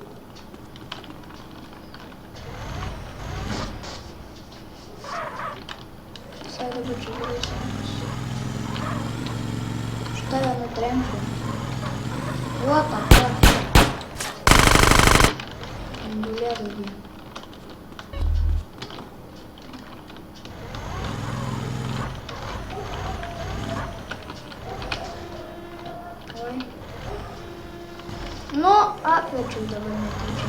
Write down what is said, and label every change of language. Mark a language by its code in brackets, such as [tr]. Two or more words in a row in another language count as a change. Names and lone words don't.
[lt] Visai dabar čia gerai sekasi. Šitą vieną trenksiu. [en] What the fuck? [lt] Dulė daugiau. Nu, apverčiau dabar netyčia.